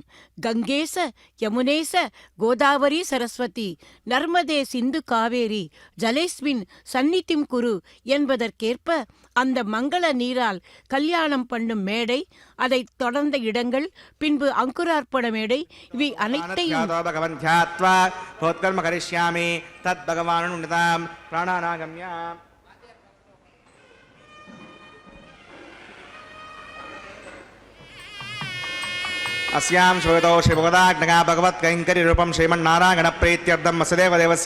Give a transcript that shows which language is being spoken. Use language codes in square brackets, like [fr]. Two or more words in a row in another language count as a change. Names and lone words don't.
[sa] गङ्गे च यमुने च गोदावरि सरस्वति नर्मदे सिन्धु कावेरि जलेऽस्मिन् सन्निधिं कुरु [ta] என்பதற்கேற்ப அந்த மங்கள நீரால் கல்யாணம் பண்ணும் மேடை, அதை தொடர்ந்த இடங்கள், பின்பு அங்குரார்ப்பண மேடை, இவை அனைத்தையும் [sa] अस्यां श्वेतो श्रीभगवदाग्नगा भगवत्कैङ्कर्यरूपं श्रीमन्नारायण प्रीत्यर्थं वसुदेव देवस्य